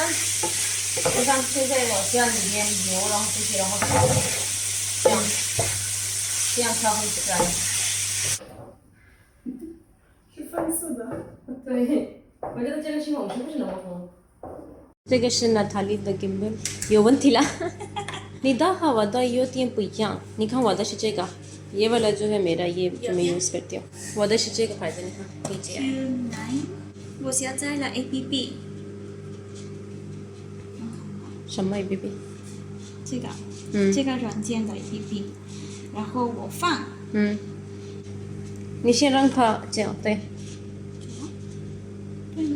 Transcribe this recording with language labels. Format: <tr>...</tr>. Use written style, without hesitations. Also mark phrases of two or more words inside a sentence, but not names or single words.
<zh>就像现在我这样里面油，然后这些，然后这样调很自然。是粉色的。对，我觉得这个西红柿不是那么红。这个是娜塔莉的 gimbal， 有问题了。你的和我的有点不一样，你看我的是这个，</zh> <hi>ये वाला जो है मेरा ये जो मैं यूज़ करती हूँ，</hi> <zh>我的是这个牌子，你看</zh> <hi>नीचे है。</hi> <zh>我下载了 APP，什么 APP？这个，嗯这个软件的 APP，然后我放，你先让它这样，对，对吗？</zh>